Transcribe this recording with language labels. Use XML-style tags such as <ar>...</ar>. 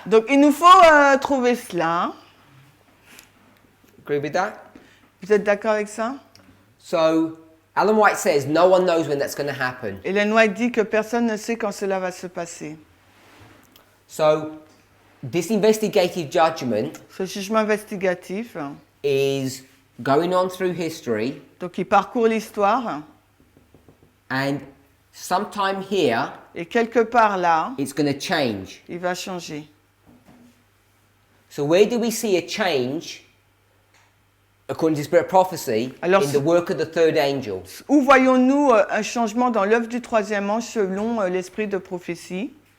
<fr>Donc, il nous faut trouver cela.</fr> <en>Agree with that?</en> <fr>Vous êtes d'accord avec ça?</fr> <en>So Ellen White says no one knows when that's going to happen.</en> <fr>Ellen White dit que personne ne sait quand cela va se passer.</fr> <en>So this investigative judgment</en> <fr>Ce jugement investigatif,</fr> <en>is going on through history,</en> <fr>donc il parcourt l'histoire,</fr> <en>and sometime here</en> <fr>et quelque part là,</fr> <en>it's going to change.</en> <fr>il va changer.</fr> <en>So where do we see a change, according to Spirit Prophecy,</en> <fr>Alors,</fr> <en>in the work of the third angel?</en> <fr>Où voyons-nous un changement dans l'œuvre du troisième ange selon l'esprit de prophétie?</fr>